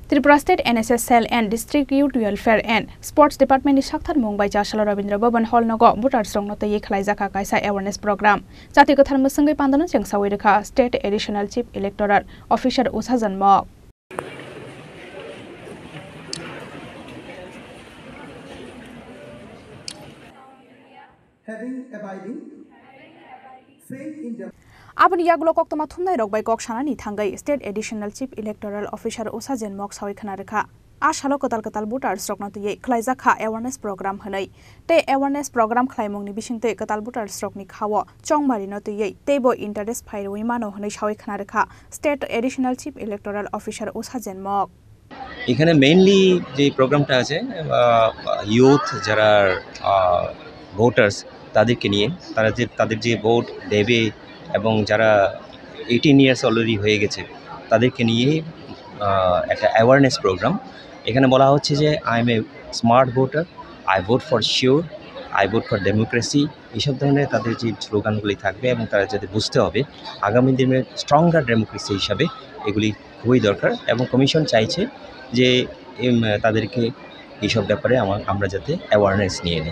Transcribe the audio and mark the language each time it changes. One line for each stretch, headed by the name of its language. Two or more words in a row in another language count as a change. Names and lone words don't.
Kok Borok: Tripura State NSS Cell and District Youth Welfare and Sports Department ni Sakthar Mumbai Jashala Rabindra Bhavan Hall nogo voter strong no tei khlaijaka kaisa
English: awareness program
Kok Borok: jati kothar musangai pandana chengsawi rekha
English: State Additional Chief Electoral Officer
Kok Borok: Usha Janmok
English: having abiding faith in the
Kok Borok: Abani yagulo koktoma thumnai rokbai kok sanani thangai
English: State Additional Chief Electoral Officer
Kok Borok: Usha Janmok sawi khana rekha Ashalo kotal voter strong no tei khlaijaka
English: awareness program
Kok Borok: hanai te
English: awareness program
Kok Borok: khlaimong ni bisingte kotal voter strong ni khawo chongmari no tei tebo interest phairoi mano hanai sawi khana rekha
English: State Additional Chief Electoral Officer
Kok Borok: Usha Janmok
Bangla: এখানে মেইনলি যে প্রোগ্রামটা আছে ইউথ যারা ভোটার্স তাদেরকে নিয়ে তাদের যে ভোট দেবে এবং যারা 18 ইয়ার্স অলরেডি হয়ে গেছে তাদেরকে নিয়ে একটা
English: awareness program
Bangla: এখানে বলা হচ্ছে যে
English: I am a smart voter I vote for sure I vote for democracy
Bangla: এইসব ধরনের তাদের যে স্লোগানগুলি থাকবে এবং তারা যাতে বুঝতে হবে আগামী দিনে
English: stronger democracy
Bangla: হিসাবে এগুলি খুবই দরকার এবং কমিশন চাইছে যে তাদেরকে এইসব ব্যাপারে আমরা যাতে অ্যাওয়ারনেস নিয়ে নিই